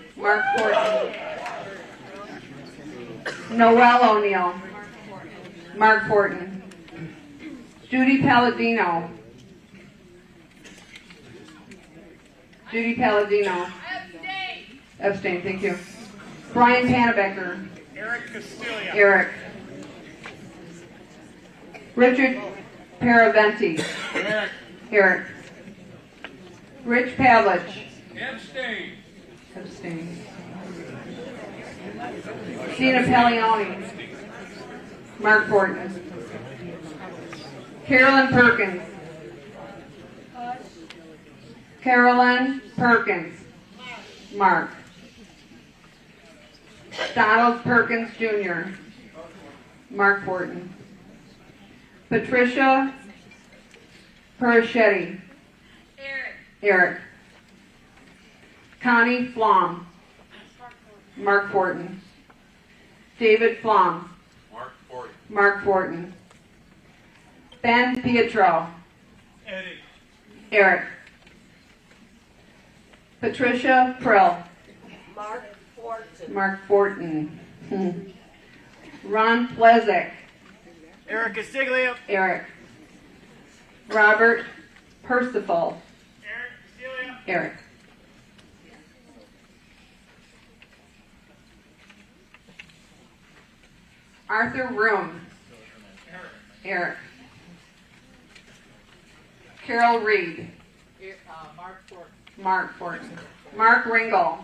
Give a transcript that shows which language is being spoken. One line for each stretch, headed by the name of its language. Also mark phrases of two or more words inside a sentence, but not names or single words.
English: Mark Fortin. Noel O'Neill. Mark Fortin. Judy Palladino. Judy Palladino. Abstain, thank you. Brian Panabecker. Eric Castilia. Eric. Richard Paraventi. Eric. Eric. Rich Pavlich. Abstain. Abstain. Gina Pellioni. Mark Fortin. Carolyn Perkins. Carolyn Perkins. Mark. Donald Perkins Jr. Mark Fortin. Patricia Perichetti. Eric. Eric. Connie Flom. Mark Fortin. David Flom. Mark Fortin. Mark Fortin. Ben Pietro. Eddie. Eric. Patricia Prill. Mark Fortin. Mark Fortin. Ron Plezik. Eric Castiglia. Eric. Robert Percival. Eric Castiglia. Eric. Arthur Room. Eric. Carol Reed. Mark Fortin. Mark Fortin. Mark Ringel.